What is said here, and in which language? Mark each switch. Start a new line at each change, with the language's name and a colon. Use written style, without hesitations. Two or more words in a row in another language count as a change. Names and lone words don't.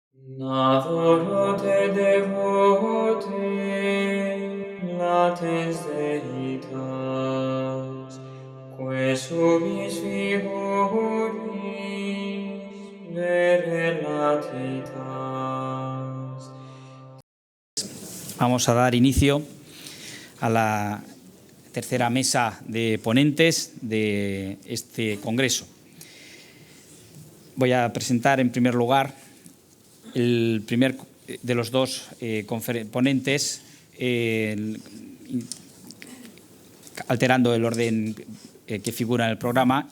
Latin: Adoro te devote, latens Deitas, que subis figuris vere latitas.
Spanish: Vamos a dar inicio a la tercera mesa de ponentes de este congreso. Voy a presentar en primer lugar el primer de los dos ponentes, alterando el orden que figura en el programa.